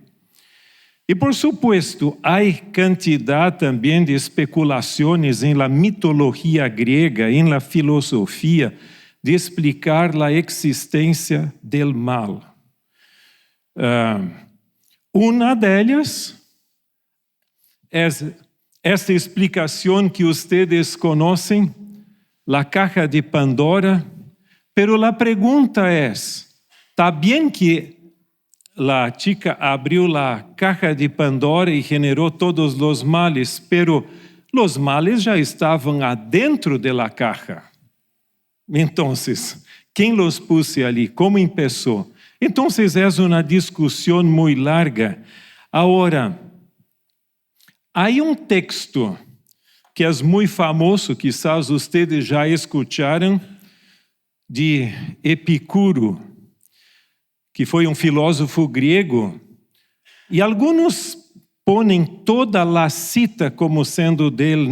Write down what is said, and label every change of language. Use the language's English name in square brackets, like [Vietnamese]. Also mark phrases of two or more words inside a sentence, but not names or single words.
[Portuguese] E, por supuesto, há quantidade também de especulações em la mitologia grega, em la filosofia, de explicar a existência [Spanish] del mal. [Portuguese] Uma delas é esta explicação que vocês conhecem, a [Spanish] caja de Pandora, [Portuguese] pero a pergunta é, está bem que a chica abriu a [Spanish] caja de Pandora [Portuguese] e generou todos os males, pero os males já estavam adentro [Spanish] de la caja. [Portuguese] Então, quem [Spanish] los puse [Portuguese] ali? Como começou? Então, é uma discussão muito larga. Agora, há um texto que é muito famoso, quizás vocês já escutaram, de Epicuro, que foi um filósofo grego, e alguns põem toda a cita como sendo dele.